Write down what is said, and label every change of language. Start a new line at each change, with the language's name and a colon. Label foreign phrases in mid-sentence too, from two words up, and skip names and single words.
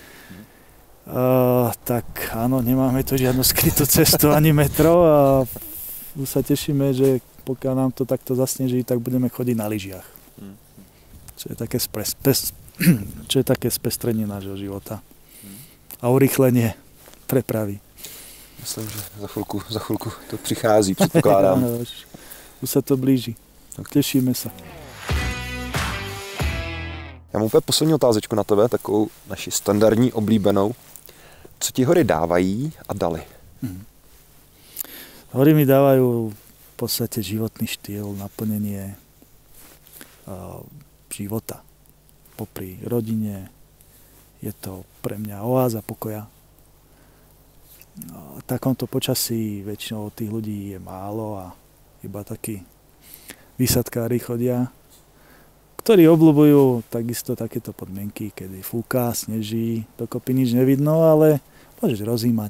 Slovak: Tak áno, nemáme tu žiadnu skrytú cestu ani metro a sa tešíme, že pokiaľ nám to takto zasneží, tak budeme chodiť na lyžiach. Čo je také spestrenie nášho života. A urýchlenie prepravy.
Czech: Myslím, že za chvilku to přichází, předpokládám.
Slovak: Už sa to blíži. Tešíme sa.
Czech: Já mám úplně poslední otázečku na tebe, takovou naši standardní oblíbenou. Co ti hory dávají a dali?
Slovak: Hory mi dávajú v podstate životný štýl, naplnenie života. Popri rodine je to pre mňa oáza pokoja. V takomto počasí väčšinou tých ľudí je málo a iba takí výsadkári chodia, ktorí obľúbujú takisto takéto podmienky, kedy fúka, sneží, dokopy nič nevidno, ale môžeš rozímať.